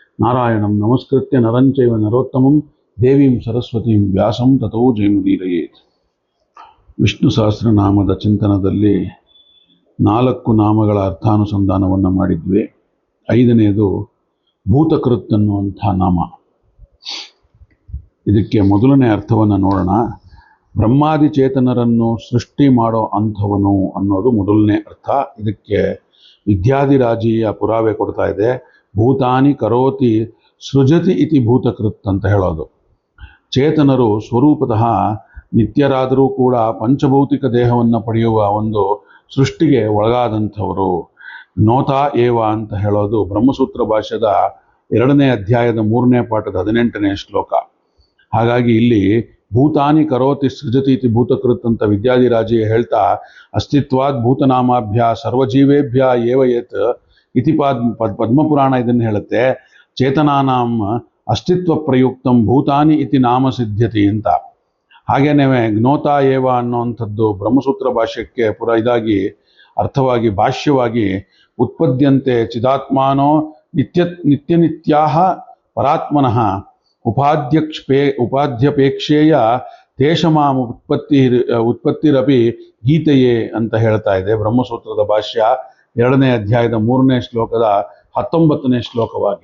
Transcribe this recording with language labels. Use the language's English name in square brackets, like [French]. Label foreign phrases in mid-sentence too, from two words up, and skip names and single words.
[Sanskrit] ನಾರಾಯಣಂ ನಮಸ್ಕೃತ್ಯ ನರಂಚೈವ ನರೋತ್ತಮಂ ದೇವೀಂ ಸರಸ್ವತೀಂ ವ್ಯಾಸಂ ತಥೋ ಜಯಮುದೀರಯೇತ್. [Kannada] ವಿಷ್ಣು ಸಹಸ್ರನಾಮದ ಚಿಂತನದಲ್ಲಿ 4 ನಾಮಗಳ ಅರ್ಥಾನುಸಂಧಾನವನ್ನು ಮಾಡಿದ್ವಿ. 5ನೇದು ಭೂತಕೃತ್ ಅನ್ನುವಂಥ ನಾಮ. ಇದಕ್ಕೆ ಮೊದಲನೇ ಅರ್ಥವನ್ನು ನೋಡೋಣ. ಬ್ರಹ್ಮಾದಿ ಚೇತನರನ್ನು ಸೃಷ್ಟಿ ಮಾಡೋ ಅಂಥವನು ಅನ್ನೋದು ಮೊದಲನೇ ಅರ್ಥ. ಇದಕ್ಕೆ ವಿದ್ಯಾಧಿರಾಜೀಯ ಪುರಾವೆ ಕೊಡ್ತಾ ಇದೆ. [Sanskrit] ಭೂತಾನಿ ಕರೋತಿ ಸೃಜತಿ ಇತಿ ಭೂತಕೃತ್ [Kannada] ಅಂತ ಹೇಳೋದು. ಚೇತನರು ಸ್ವರೂಪತಃ ನಿತ್ಯರಾದರೂ ಕೂಡ ಪಂಚಭೌತಿಕ ದೇಹವನ್ನು ಪಡೆಯುವ ಒಂದು ಸೃಷ್ಟಿಗೆ ಒಳಗಾದಂಥವರು. [Sanskrit] ನೋತಾ ಏವ [Kannada] ಅಂತ ಹೇಳೋದು ಬ್ರಹ್ಮಸೂತ್ರ ಭಾಷ್ಯದ 2ನೇ ಅಧ್ಯಾಯದ 3ನೇ ಪಾಠದ 18ನೇ ಶ್ಲೋಕ. ಹಾಗಾಗಿ ಇಲ್ಲಿ [Sanskrit] ಭೂತಾನಿ ಕರೋತಿ ಸೃಜತಿ ಇತಿ ಭೂತಕೃತ್ [Kannada] ಅಂತ ವಿದ್ಯಾಧಿರಾಜೀಯ ಹೇಳ್ತಾ, [Sanskrit] ಅಸ್ತಿತ್ವಾದ್ ಭೂತನಾಮಾಭ್ಯ ಸರ್ವಜೀವೇಭ್ಯ ಏವ ಯತ್ ಇತಿ [Kannada] ಪದ್ಮಪುರಾಣ ಇದನ್ನು ಹೇಳುತ್ತೆ. [Sanskrit] ಚೇತನಾನಾಂ ಅಸ್ತಿತ್ವ ಪ್ರಯುಕ್ತಂ ಭೂತಾನಿ ಇತಿ ನಾಮ ಸಿದ್ಧ್ಯತಿ [Kannada] ಅಂತ. ಹಾಗೇನೇ [Sanskrit] ಜ್ಞೋತಾ ಏವ [Kannada] ಅನ್ನುವಂಥದ್ದು ಬ್ರಹ್ಮಸೂತ್ರ ಭಾಷ್ಯಕ್ಕೆ ಇದಾಗಿ ಅರ್ಥವಾಗಿ ಭಾಷ್ಯವಾಗಿ [Sanskrit] ಉತ್ಪದ್ಯಂತೆ ಚಿದಾತ್ಮಾನೋ ನಿತ್ಯನಿತ್ಯಾಹ ಪರಾತ್ಮನಃ ಉಪಾಧ್ಯಪೇಕ್ಷೇಯ ತೇಷಮಾಂ ಉತ್ಪತ್ತಿರಪಿ ಗೀತೆಯೇ [Kannada] ಅಂತ ಹೇಳ್ತಾ ಇದೆ ಬ್ರಹ್ಮಸೂತ್ರದ ಭಾಷ್ಯ 2ನೇ ಅಧ್ಯಾಯದ 3ನೇ ಶ್ಲೋಕದ 19ನೇ ಶ್ಲೋಕವಾಗಿ.